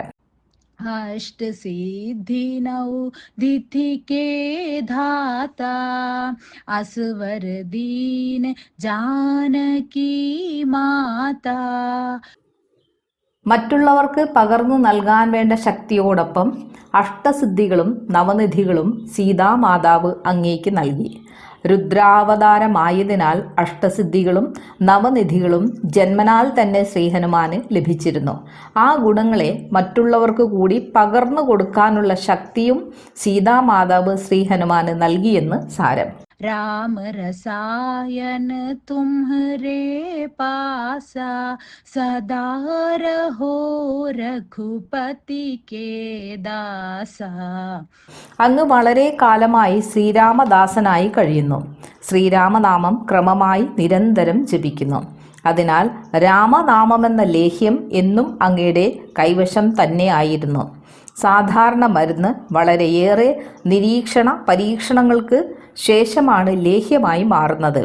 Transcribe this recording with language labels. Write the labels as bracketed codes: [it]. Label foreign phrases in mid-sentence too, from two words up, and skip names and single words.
[awa] अष्ट सिद्धि नौ दिथि के धाता, असवर दीन जानकी माता. [ml] മറ്റുള്ളവർക്ക് പകർന്നു നൽകാൻ വേണ്ട ശക്തിയോടൊപ്പം അഷ്ടസിദ്ധികളും നവനിധികളും സീതാമാതാവ് അങ്ങേക്ക് നൽകി. രുദ്രാവതാരമായതിനാൽ അഷ്ടസിദ്ധികളും നവനിധികളും ജന്മനാൽ തന്നെ ശ്രീഹനുമാന് ലഭിച്ചിരുന്നു. ആ ഗുണങ്ങളെ മറ്റുള്ളവർക്ക് കൂടി പകർന്നു കൊടുക്കാനുള്ള ശക്തിയും സീതാമാതാവ് ശ്രീഹനുമാന് നൽകിയെന്ന് സാരം. [awa] राम रसायन तुम्हरे पासा, सदा रहो रघुपति के दासा. [ml] അങ്ങ് വളരെ കാലമായി ശ്രീരാമദാസനായി കഴിയുന്നു. ശ്രീരാമനാമം ക്രമമായി നിരന്തരം ജപിക്കുന്നു. അതിനാൽ രാമനാമമെന്ന ലേഹ്യം എന്നും അങ്ങയുടെ കൈവശം തന്നെ ആയിരുന്നു. സാധാരണ മരുന്ന് വളരെയേറെ നിരീക്ഷണ പരീക്ഷണങ്ങൾക്ക് ശേഷമാണ് ലേഹ്യമായി മാറുന്നത്.